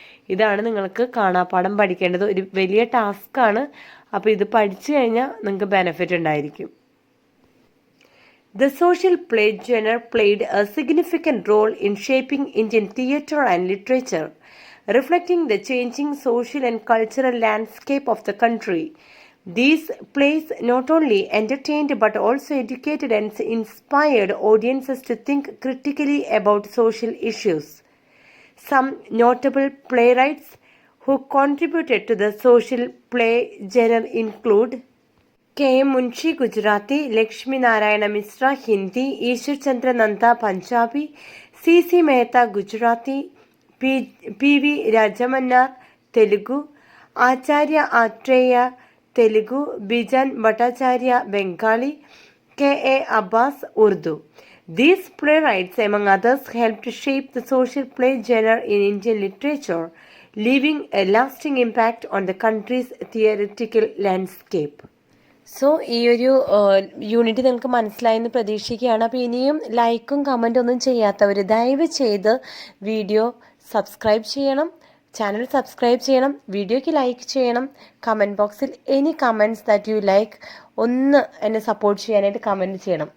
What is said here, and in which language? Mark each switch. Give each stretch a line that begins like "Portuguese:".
Malayalam: ഇതാണ് നിങ്ങൾക്ക് കാണാപ്പാഠം പഠിക്കേണ്ടത്. ഒരു വലിയ ടാസ്ക്കാണ്. അപ്പോൾ ഇത് പഠിച്ചു കഴിഞ്ഞാൽ നിങ്ങൾക്ക് ബെനിഫിറ്റ് ഉണ്ടായിരിക്കും.
English: The social play genre played a significant role in shaping Indian theatre and literature, reflecting the changing social and cultural landscape of the country. These plays not only entertained but also educated and inspired audiences to think critically about social issues. Some notable playwrights who contributed to the social play genre include K. Munshi Gujarati, Lakshmi Narayana Mishra Hindi, Ishwar Chandra Nanda Punjabi, C.C. Mehta Gujarati, P.V. Rajamannar Telugu, Acharya Atreya Telugu, Bijan Bhattacharya Bengali, K.A. Abbas Urdu. These playwrights, among others, helped shape the social play genre in Indian literature, leaving a lasting impact on the country's theatrical landscape.
Malayalam: So ഈ ഒരു unit നിങ്ങൾക്ക് മനസ്സിലായെന്ന് പ്രതീക്ഷിക്കുകയാണ്. അപ്പോൾ ഇനിയും ലൈക്കും കമൻറ്റും ഒന്നും ചെയ്യാത്തവർ ദയവ് ചെയ്ത് വീഡിയോ സബ്സ്ക്രൈബ് ചെയ്യണം, ചാനൽ സബ്സ്ക്രൈബ് ചെയ്യണം, വീഡിയോയ്ക്ക് ലൈക്ക് ചെയ്യണം. കമൻറ്റ് ബോക്സിൽ
English: any comments that you like
Malayalam: ഒന്ന് എന്നെ സപ്പോർട്ട് ചെയ്യാനായിട്ട് കമൻറ്റ് ചെയ്യണം.